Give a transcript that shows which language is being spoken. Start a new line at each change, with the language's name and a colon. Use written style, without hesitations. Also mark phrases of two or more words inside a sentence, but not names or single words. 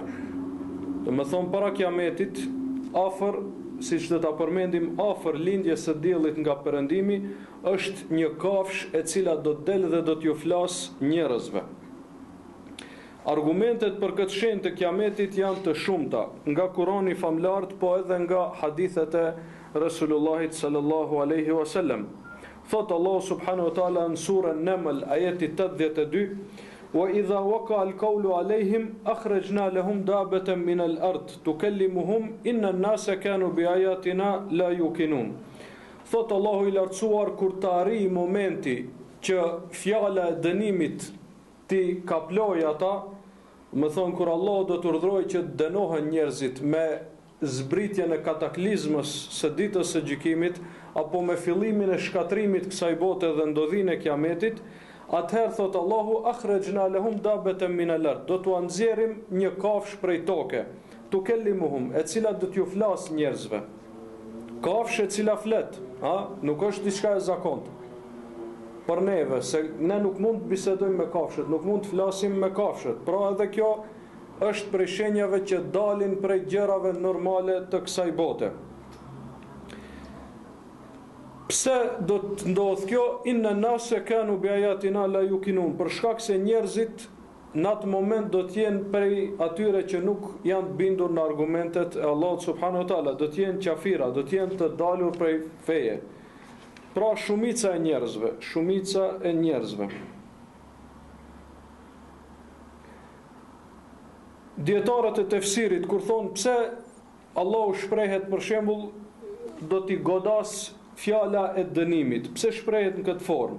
Albanian: Domethënë para kiametit, afër, siç do ta përmendim, afër lindjes së diellit nga perëndimi, është një kafshë e cila do të del dhe do t'ju flas njerëzve. Argumentet për këtë shenjë të kiametit janë të shumta, nga Kurani famlart, po edhe nga hadithet e Resulullahit
Arabic: صلى الله عليه وسلم.
Albanian: Thot Allah
Arabic: سبحانه وتعالى
Albanian: në surën Naml ajeti 82:
Arabic: "وإذا وقع القول عليهم أخرجنا لهم دابة من الأرض تكلمهم أن الناس كانوا بآياتنا لا يوقنون."
Albanian: Thot Allahu i lartësuar, kur të arrijë momenti që fjala e dënimit ti kaploj ata, më thonë kur Allah do të urdhrojë që të dënohen njerëzit me zbritjen e kataklizmës së ditës së gjykimit, apo me fillimin e shkatrimit kësaj bote dhe ndodhinë e kiametit, atëherë thot Allahu
Arabic: أخرجنا لهم دابة من الأرض,
Albanian: do t'u nxjerrim një kafshë prej toke, tukellimuhum, e cila do t'ju flas njerëzve. Kafshë e cila flet, nuk është diçka e zakontë për neve, se ne nuk mund të bisedojmë me kafshët, nuk mund të flasim me kafshët. Pra edhe kjo është prej shenjave që dalin prej gjërave normale të kësaj bote. Pse do të ndodh kjo?
Arabic: إن الناس كانوا بآياتنا لا يوقنون,
Albanian: për shkak se njerëzit në atë moment do të jenë prej atyre që nuk janë të bindur në argumentet e Allahut
Arabic: سبحانه وتعالى,
Albanian: do të jenë qafira, do të jenë të dalur prej feje. Pra shumica e njerëzve. Dietarët e tefsirit kur thonë pse Allahu shprehet, për shembull, do t'i godas fjala e dënimit, pse shprehet në këtë formë?